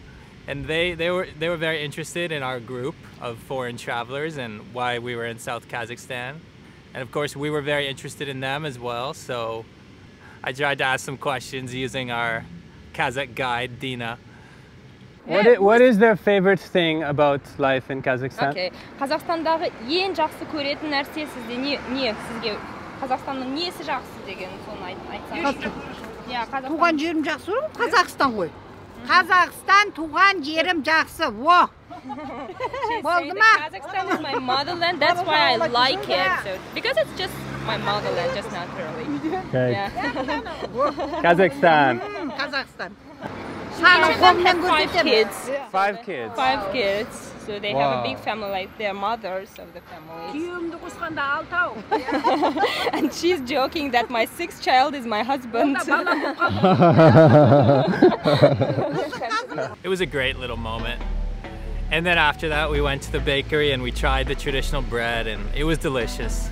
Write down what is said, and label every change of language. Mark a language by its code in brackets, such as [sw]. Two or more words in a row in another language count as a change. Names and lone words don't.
[en] And they were very interested in our group of foreign travelers and why we were in South Kazakhstan. And of course we were very interested in them as well, so I tried to ask some questions using our Kazakh guide, Dina. What is their favorite thing about life in Kazakhstan? [kk] Okay. Kazakhstanдағы ең жақсы көретін нәрсе сізде не сізге Қазақстанның несі жақсы деген соны айтсаңыз. Туған жерім жақсы ғой, Қазақстан ғой. Қазақстан туған жерім жақсы. Во. Болды ма? [en] Kazakhstan is my motherland. That's why I like it. So, because it's just my motherland, just naturally. Okay. Yeah. Kazakhstan. [kk] Қазақстан. [en] Each of them have 5 kids. 5 kids. 5 kids. So they have a big family, like they're mothers of the families. [kk] Күйеуімді қосқанда 6. [en] And she's joking that my 6th child is my husband. It was a great little moment. And then after that we went to the bakery and we tried the traditional bread and it was delicious.